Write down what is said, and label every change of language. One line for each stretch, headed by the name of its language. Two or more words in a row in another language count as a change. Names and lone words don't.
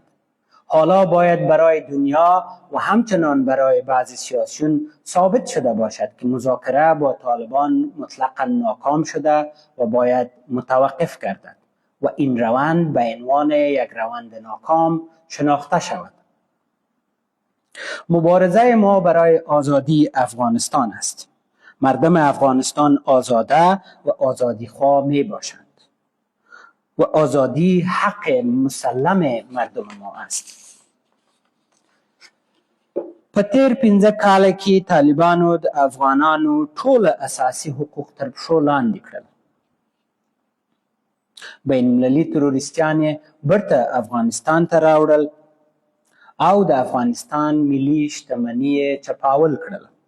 Persian: حالا باید برای دنیا و همچنان برای بعضی سیاسیون ثابت شده باشد که مذاکره با طالبان مطلقا ناکام شده و باید متوقف گردد و این روند به عنوان یک روند ناکام شناخته شود. مبارزه ما برای آزادی افغانستان است. مردم افغانستان آزاده و آزادیخواه می باشند و آزادی حق مسلم مردم ما است.
Pashto: په تیر 15 کاله کې طالبانو د افغانانو ټول اساسي حقوق تر پښو لاندې کړل. بین المللي تروریستان یې بیرته افغانستان ته راوړل او د افغانستان ملي شتمني یې چپاول کړل.